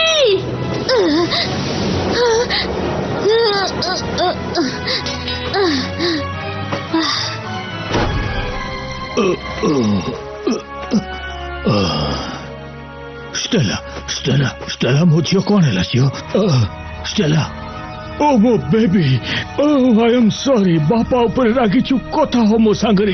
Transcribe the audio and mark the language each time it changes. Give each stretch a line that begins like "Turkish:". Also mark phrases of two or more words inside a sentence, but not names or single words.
Odia: Stella, ମୋ ଝିଅ କଣ ହେଲା ଝିଅ? Stella, oh ମୋ ବେବି,
English: I am sorry,
Odia: ବାପା ଉପରେ ରାଗିଛୁ, କଥା ହ ମୋ ସାଙ୍ଗରେ।